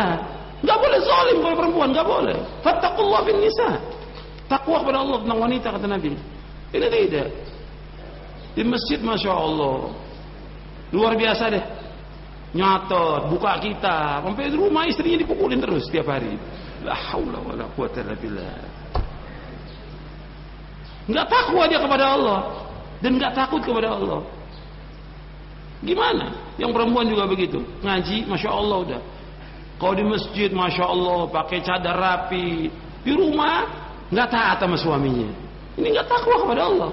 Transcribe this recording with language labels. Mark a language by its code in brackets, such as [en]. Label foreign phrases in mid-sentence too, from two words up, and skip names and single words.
[id] Enggak boleh zalim kepada perempuan, enggak boleh. [ar] فاتقوا الله في النساء. [id] Takwa kepada Allah tentang wanita, kata Nabi. Ini tidak. Di masjid [ar] ما شاء الله, [id] luar biasa deh. Nyatot, buka kitab, sampai di rumah istrinya dipukulin terus setiap hari. [ar] لا حول ولا قوة إلا بالله. [id] Enggak takwa dia kepada Allah. Dan gak takut kepada Allah. Gimana? Yang perempuan juga begitu. Ngaji, [ar] ما شاء الله [id] udah. Kalau di masjid, [ar] ما شاء الله, [id] pakai cadar rapi. Di rumah, gak taat sama suaminya. Ini gak takwa kepada Allah.